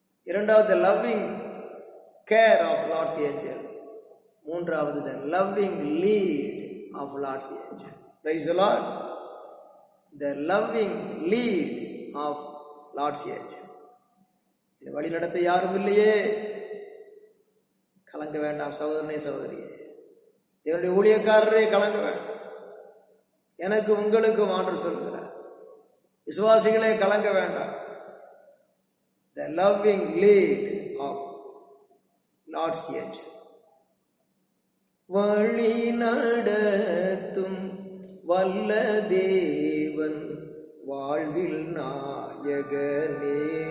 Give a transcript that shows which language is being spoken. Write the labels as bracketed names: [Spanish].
[Tamil] இரண்டாவது [English] the loving care of Lord's angel. மூன்றாவது the loving lead of Lord's angel. Praise the Lord. The loving lead of Lord's angel. [Tamil] இந்த வழி நடத்த யாரும் இல்லையே, கலங்க வேண்டாம் சகோதரனே சகோதரியே, என்னுடைய ஊழியக்காரரே கலங்க வேண்டாம். எனக்கு உங்களுக்கு ஆண்டவர் சொல்கிறார், விசுவாசிகளே கலங்க வேண்டாம். [English] The loving lead of Lord's angel. [Tamil] வழி நடத்தும் வல்ல தேவன் வாழ்வில் நாயகனே,